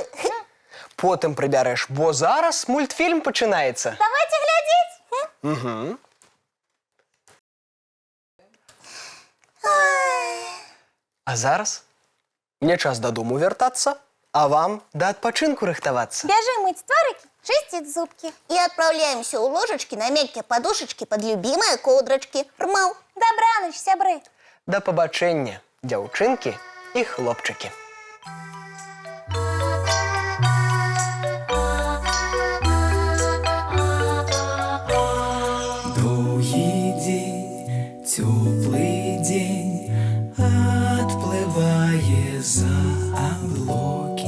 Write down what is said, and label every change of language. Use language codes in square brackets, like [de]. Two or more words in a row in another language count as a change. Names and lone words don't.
[be] Потым прыбярэш, бо зараз мультфільм пачынаецца. Давайте глядзець. Угу. А зараз мне час дадому вяртацца, а вам да адпачынку рыхтавацца. Бяжы мыць тварыкі, чысціць зубкі. [ru] И отправляемся у ложечки на мягкие подушечки под любимые кодрочки. Рмаў. [be] Добраныч, сябры. Да пабачэння, дзяўчынкі і хлопчыкі. Доўгі дзень, цёплы дзень, адплывае за аблокі.